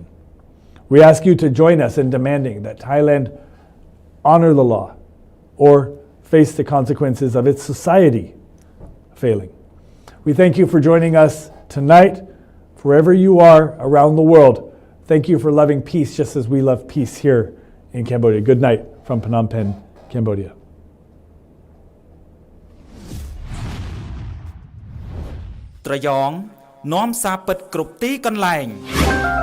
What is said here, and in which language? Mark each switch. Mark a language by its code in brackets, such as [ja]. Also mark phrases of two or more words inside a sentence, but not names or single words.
[en] We ask you to join us in demanding that Thailand honor the law or face the consequences of its society failing. We thank you for joining us tonight. Wherever you are around the world, thank you for loving peace just as we love peace here in Cambodia. Good night from Phnom Penh, Cambodia. [km] ត្រយ៉ងនាំសារពិតគ្រប់ទីកន្លែង